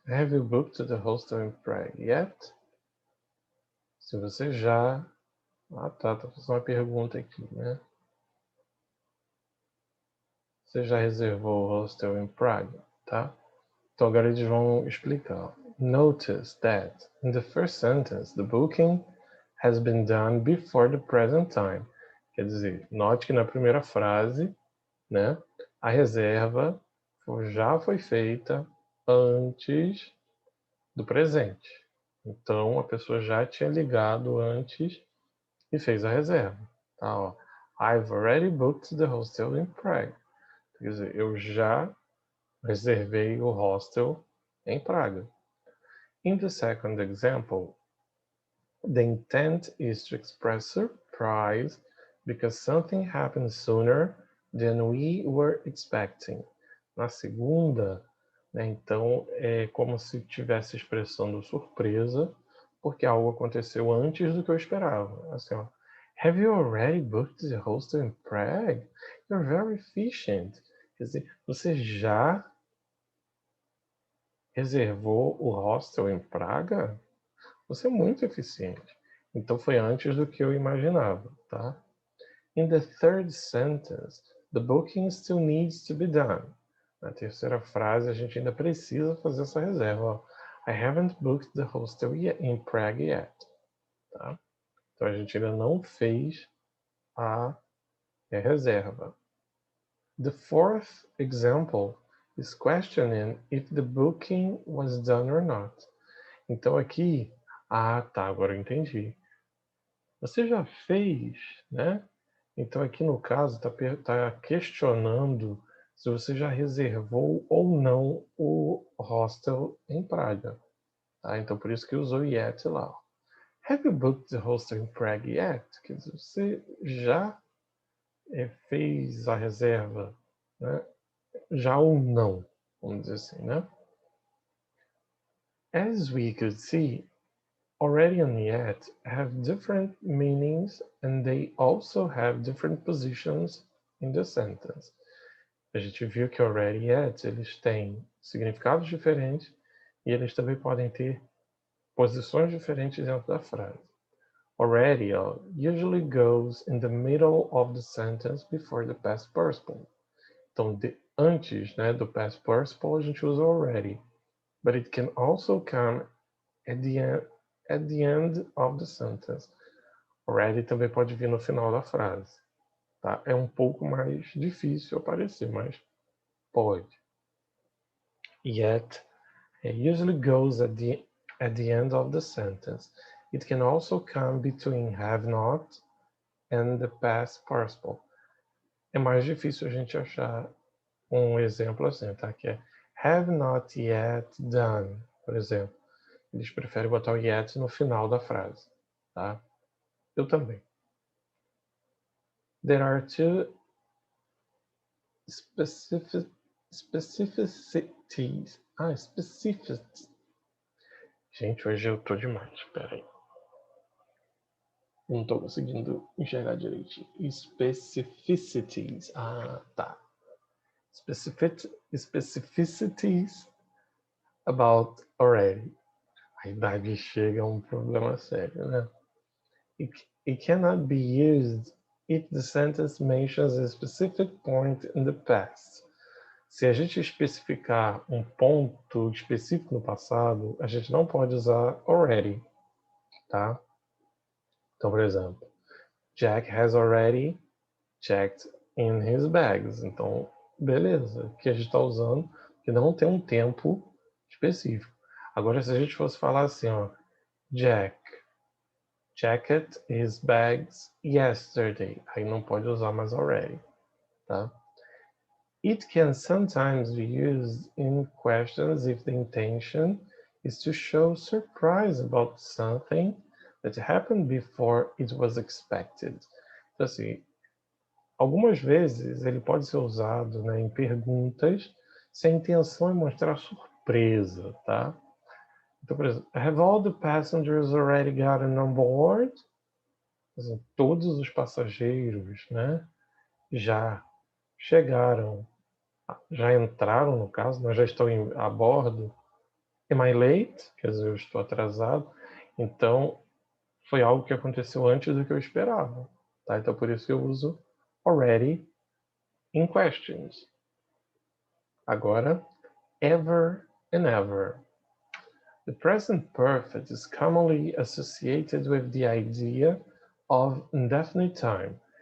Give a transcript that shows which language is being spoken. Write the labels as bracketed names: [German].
[English] Have you booked the hostel in Prague yet? [Portuguese] Se você já... Ah, tá fazendo uma pergunta aqui, né? Você já reservou o hostel em Praga, tá? Então agora eles vão explicar. [English] Notice that in the first sentence, the booking has been done before the present time. [Portuguese] Quer dizer, note que na primeira frase, né, a reserva já foi feita antes do presente. Então a pessoa já tinha ligado antes e fez a reserva. Tá, ó. [English] I've already booked the hostel in Prague. [Portuguese] Quer dizer, eu já reservei o hostel em Praga. [English] In the second example, the intent is to express surprise because something happened sooner than we were expecting. [Portuguese] Na segunda, né, então é como se estivesse expressando surpresa porque algo aconteceu antes do que eu esperava. Assim, ó, [English] have you already booked the hostel in Prague? You're very efficient. [Portuguese] Quer dizer, você já reservou o hostel em Praga? Você é muito eficiente. Então foi antes do que eu imaginava, tá? [English] In the third sentence, the booking still needs to be done. [Portuguese] Na terceira frase, a gente ainda precisa fazer essa reserva. Ó. [English] I haven't booked the hostel in Prague yet. [Portuguese] Tá? Então a gente ainda não fez a reserva. [English] The fourth example is questioning if the booking was done or not. [Portuguese] Então aqui, tá, agora eu entendi. Você já fez, né? Então aqui no caso tá questionando se você já reservou ou não o hostel em Praga. Tá? Então por isso que usou yet lá. [English] Have you booked the hostel in Prague yet? [Portuguese] Quer dizer, você já fez a reserva, né? Já ou não, vamos dizer assim, né? [English] As we could see, already and yet have different meanings and they also have different positions in the sentence. [Portuguese] A gente viu que already e yet eles têm significados diferentes e eles também podem ter posições diferentes dentro da frase. [English] Already usually goes in the middle of the sentence before the past participle. [Portuguese] Então, antes, né, do past participle, a gente usa already. [English] But it can also come at the end of the sentence. [Portuguese] Already também pode vir no final da frase. Tá? É um pouco mais difícil aparecer, mas pode. [English] Yet usually goes at the end of the sentence. It can also come between have not and the past participle. [Portuguese] É mais difícil a gente achar um exemplo assim, tá? Que é [English] have not yet done, [Portuguese] por exemplo. Eles preferem botar o yet no final da frase, tá? Eu também. [English] There are two specificities. Specificities. [Portuguese] Gente, hoje eu tô demais. Espera aí. Não tô conseguindo enxergar direitinho. [English] Specificities. Tá. Specificities about already. [Portuguese] A idade chega a um problema sério, né? [English] It cannot be used if the sentence mentions a specific point in the past. [Portuguese] Se a gente especificar um ponto específico no passado, a gente não pode usar already, tá? Então, por exemplo, [English] Jack has already checked in his bags. [Portuguese] Então, beleza, que a gente está usando, que não tem um tempo específico. Agora, se a gente fosse falar assim, ó, [English] Jack checked his bags yesterday, [Portuguese] aí não pode usar mais already, tá? [English] It can sometimes be used in questions if the intention is to show surprise about something that happened before it was expected. [Portuguese] Então, assim, algumas vezes ele pode ser usado, né, em perguntas se a intenção é mostrar surpresa, tá? Então, por exemplo, [English] have all the passengers already gotten on board? [Portuguese] Assim, todos os passageiros, né, já chegaram, já entraram no caso, né, já estão a bordo. [English] Am I late? [Portuguese] Quer dizer, eu estou atrasado. Então, foi algo que aconteceu antes do que eu esperava. Tá? Então, por isso que eu uso already in questions. Agora, ever and ever. [English] The present perfect is commonly associated with the idea of indefinite time.